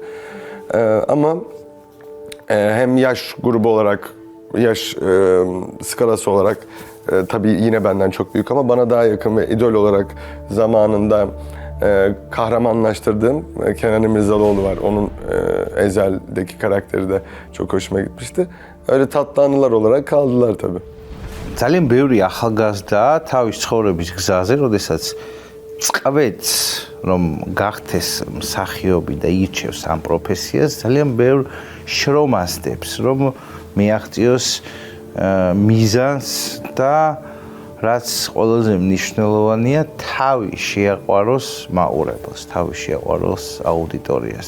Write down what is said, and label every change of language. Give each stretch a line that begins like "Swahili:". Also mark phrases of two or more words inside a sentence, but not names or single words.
Turkish: Ama hem yaş grubu olarak, yaş skalası olarak tabii yine benden çok büyük ama bana daha yakın ve idol olarak zamanında kahramanlaştırdığım Kenan İmirzalıoğlu var. Onun Ezel'deki karakteri de çok hoşuma gitmişti. Öyle tatlı anılar olarak kaldılar tabii.
Georgian: ძალიან ბევრი ახალგაზრდა თავის ცხოვრების გზაზე, როდესაც წყვეტს, რომ გახდეს მსახიობი და ირჩევს ამ პროფესიას, ძალიან ბევრ შრომას დებს, რომ მიაღწიოს მიზანს და რაც ყველაზე მნიშვნელოვანია, თავი შეაყვაროს მაყურებელს, თავი შეაყვაროს აუდიტორიას.